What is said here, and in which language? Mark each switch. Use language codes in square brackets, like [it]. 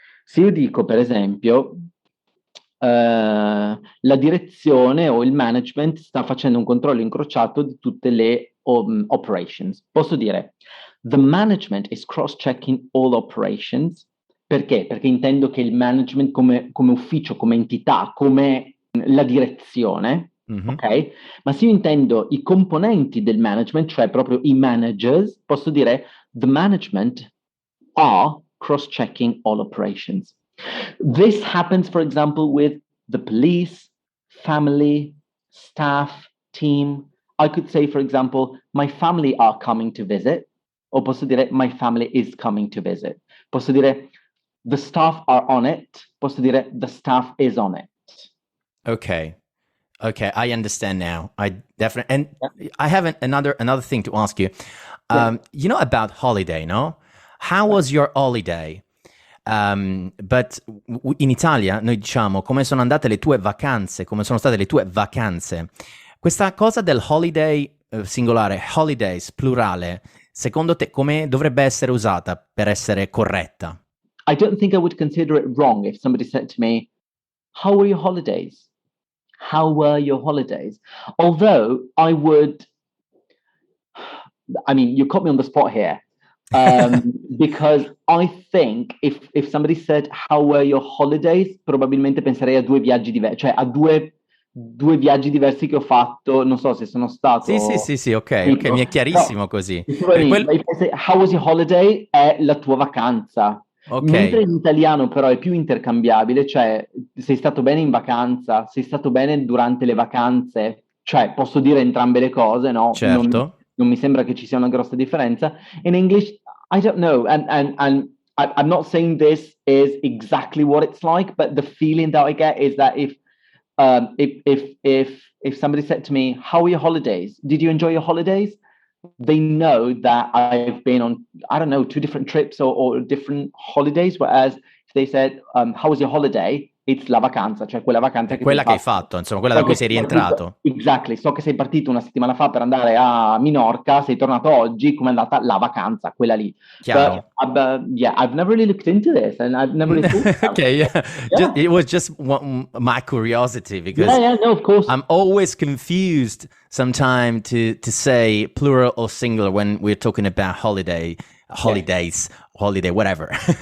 [it] Se io dico, per esempio, la direzione o il management sta facendo un controllo incrociato di tutte le operations. Posso dire, [en] the management is cross-checking all operations. [it] Perché? Perché intendo che il management come ufficio, come entità, come la direzione, ok? Ma se io intendo i componenti del management, cioè proprio i managers, posso dire [en] the management are cross-checking all operations. This happens, for example, with the police, family, staff, team. I could say, for example, my family are coming to visit, [it] o posso dire [en] my family is coming to visit. [it] Posso dire [en] the staff are on it. Posso dire the staff is on it. Okay, I understand now. I definitely, and I have another thing to ask you. About holiday, no? How was your holiday? But [it] in Italia noi diciamo come sono andate le tue vacanze, come sono state le tue vacanze. Questa cosa del holiday singolare, holidays plurale, secondo te come dovrebbe essere usata per essere corretta? [en] I don't think I would consider it wrong if somebody said to me, how were your holidays? How were your holidays? Although I mean, you caught me on the spot here. Because I think if somebody said, how were your holidays? [it] Probabilmente penserei a due viaggi diversi, cioè a due viaggi diversi che ho fatto, non so se sono stato... Sì, ok, mi è chiarissimo così. [en] How was your holiday? [it] È la tua vacanza. [en] Okay. [it] Mentre in italiano però è più intercambiabile, cioè sei stato bene in vacanza, sei stato bene durante le vacanze, cioè posso dire entrambe le cose, no? Certo. Non mi sembra che ci sia una grossa differenza. [en] In English, I don't know, and I'm not saying this is exactly what it's like, but the feeling that I get is that if somebody said to me, how were your holidays? Did you enjoy your holidays? They know that I've been on, I don't know, 2 different trips or different holidays, whereas if they said, how was your holiday? It's [it] la vacanza, cioè quella vacanza che hai fatto, insomma, quella da cui sei rientrato. [en] Exactly, [it] so che sei partito una settimana fa per andare a Minorca, sei tornato oggi, come è andata la vacanza, quella lì. Chiaro. [en] But, yeah, I've never really looked into this and I've never really thought about okay, yeah. It was just my curiosity because no, of course. I'm always confused sometimes to say plural or singular when we're talking about holidays, holiday, whatever.